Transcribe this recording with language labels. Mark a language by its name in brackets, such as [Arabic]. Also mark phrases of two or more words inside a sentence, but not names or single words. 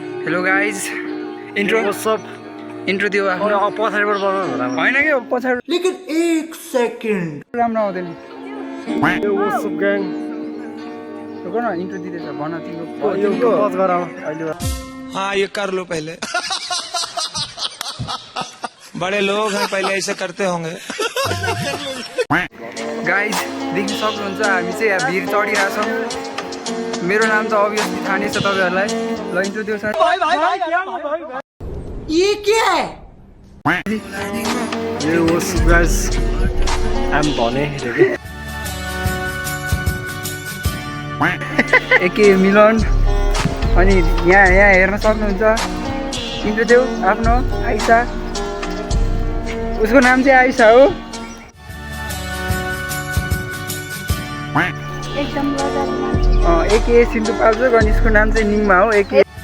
[English] Hello guys [Nepali] इन्ट्रो इन्ट्रो दियो पछाडिबाट बनाउनु होला होइन कि पछाडि [Hindi] लेकिन एक सेकेन्ड [Nepali] राम्रो आउँदैन [English] What's up gang? [Nepali] रुक न इन्ट्रो दिँदैछ भन यो तिम्रो पज गराऊ अहिले [Hindi] हाँ ये कर लो पहले बड़े लोग हैं पहले ऐसे करते होंगे [Nepali] गाइज देख्न सक्नुहुन्छ हामी चाहिँ यहाँ भिर चढिरहेछौँ मेरो नाम त अभियसली थाहा नै छ तपाईँहरूलाई ल इन्ट्रो दियो सर [Hindi] ये क्या है [English] Yo, what's up guys? I'm Bonnie. [Nepali] एके मिलन अनि यहाँ हेर्न सक्नुहुन्छ इन्ट्रो देऊ आफ्नो आइसा उसको नाम चाहिँ आइसा हो एके सिन्धु पाल्छोक अनि यसको नाम चाहिँ निङमा हो एके